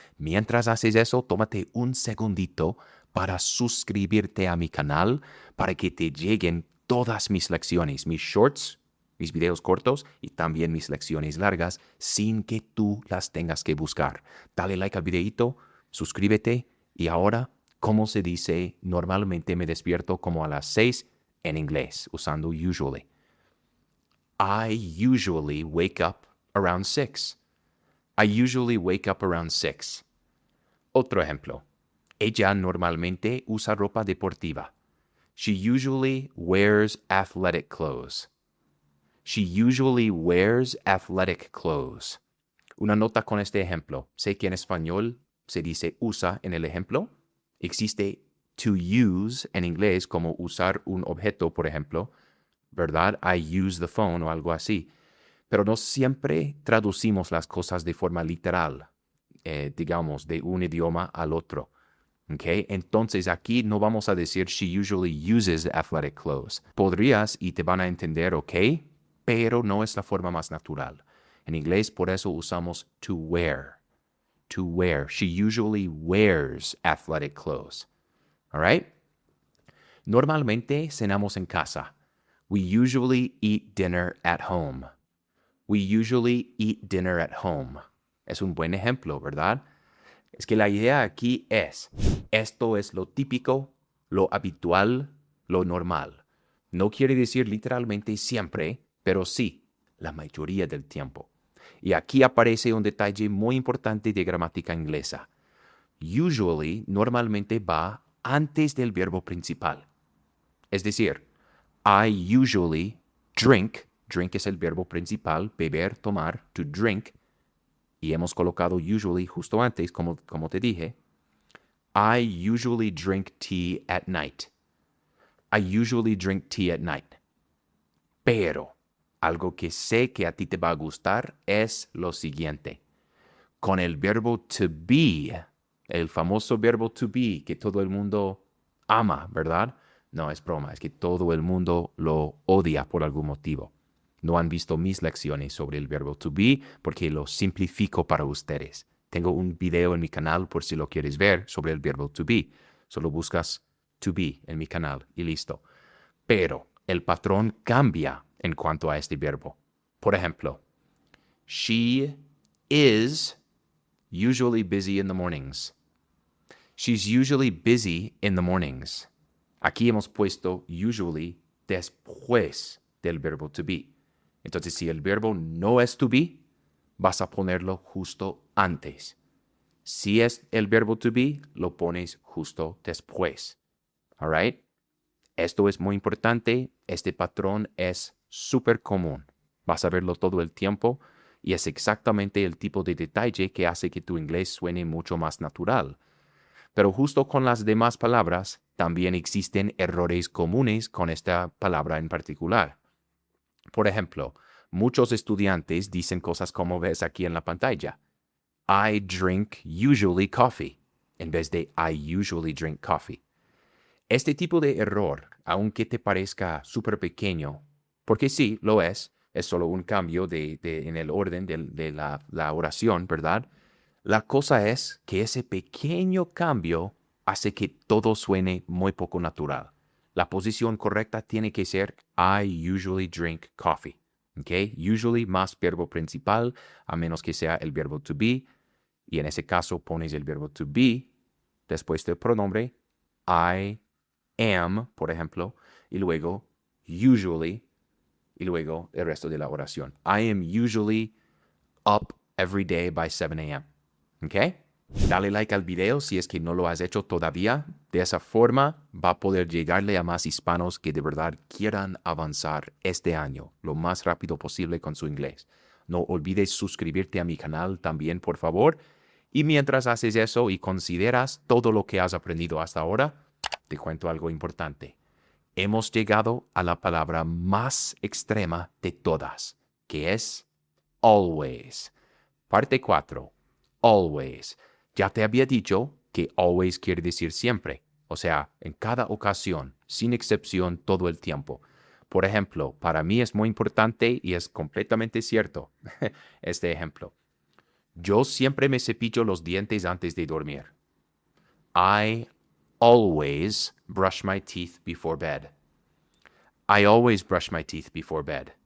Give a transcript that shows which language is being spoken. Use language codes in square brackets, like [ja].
[es] Mientras haces eso, tómate un segundito para suscribirte a mi canal para que te lleguen todas mis lecciones, mis shorts, mis videos cortos y también mis lecciones largas sin que tú las tengas que buscar. Dale like al videito, suscríbete y ahora, ¿cómo se dice? Normalmente me despierto como a las 6 en inglés, usando usually. [en] I usually wake up around 6. I usually wake up around 6. [es] Otro ejemplo. Ella normalmente usa ropa deportiva. [en] She usually wears athletic clothes. She usually wears athletic clothes. [es] Una nota con este ejemplo. Sé que en español se dice usa en el ejemplo. Existe to use en inglés como usar un objeto, por ejemplo, ¿verdad? [en] I use the phone [es] o algo así. Pero no siempre traducimos las cosas de forma literal, digamos, de un idioma al otro. ¿Okay? Entonces aquí no vamos a decir [en] she usually uses athletic clothes. [es] Podrías y te van a entender, ¿ok? Pero no es la forma más natural. En inglés por eso usamos to wear. [en] To wear. She usually wears athletic clothes. All right? [es] Normalmente cenamos en casa. [en] We usually eat dinner at home. We usually eat dinner at home. [es] Es un buen ejemplo, ¿verdad? Es que la idea aquí es, esto es lo típico, lo habitual, lo normal. No quiere decir literalmente siempre, pero sí, la mayoría del tiempo. Y aquí aparece un detalle muy importante de gramática inglesa. Usually normalmente va antes del verbo principal. Es decir, [en] I usually drink, [es] drink es el verbo principal, beber, tomar, to drink, y hemos colocado usually justo antes, como te dije. [en] I usually drink tea at night. I usually drink tea at night. [es] Pero algo que sé que a ti te va a gustar es lo siguiente. Con el verbo to be, el famoso verbo to be que todo el mundo ama, ¿verdad? No, es broma, es que todo el mundo lo odia por algún motivo. No han visto mis lecciones sobre el verbo to be porque lo simplifico para ustedes. Tengo un video en mi canal por si lo quieres ver sobre el verbo to be. Solo buscas to be en mi canal y listo. Pero el patrón cambia en cuanto a este verbo. Por ejemplo, [en] she is usually busy in the mornings. She's usually busy in the mornings. [es] Aquí hemos puesto usually después del verbo to be. Entonces, si el verbo no es to be, vas a ponerlo justo antes. Si es el verbo to be, lo pones justo después. [en] All right? [es] Esto es muy importante. Este patrón es súper común. Vas a verlo todo el tiempo y es exactamente el tipo de detalle que hace que tu inglés suene mucho más natural. Pero justo con las demás palabras, también existen errores comunes con esta palabra en particular. Por ejemplo, muchos estudiantes dicen cosas como ves aquí en la pantalla. [en] I drink usually coffee, [es] en vez de [en] I usually drink coffee. [es] Este tipo de error, aunque te parezca súper pequeño, porque sí, lo es solo un cambio en el orden de la oración, ¿verdad? La cosa es que ese pequeño cambio hace que todo suene muy poco natural. La posición correcta tiene que ser [en] I usually drink coffee. [es] ¿Okay? Usually más verbo principal, a menos que sea el verbo to be. Y en ese caso pones el verbo to be después del pronombre [en] I am, [es] por ejemplo, y luego usually, y luego el resto de la oración. [en] I am usually up every day by 7 a.m. ¿Ok? [es] Dale like al video si es que no lo has hecho todavía. De esa forma va a poder llegarle a más hispanos que de verdad quieran avanzar este año lo más rápido posible con su inglés. No olvides suscribirte a mi canal también, por favor. Y mientras haces eso y consideras todo lo que has aprendido hasta ahora, te cuento algo importante. Hemos llegado a la palabra más extrema de todas, que es always. Parte 4. Always. Ya te había dicho que always quiere decir siempre, o sea, en cada ocasión, sin excepción, todo el tiempo. Por ejemplo, para mí es muy importante y es completamente cierto este ejemplo. Yo siempre me cepillo los dientes antes de dormir. [en] I always brush my teeth before bed. I always brush my teeth before bed.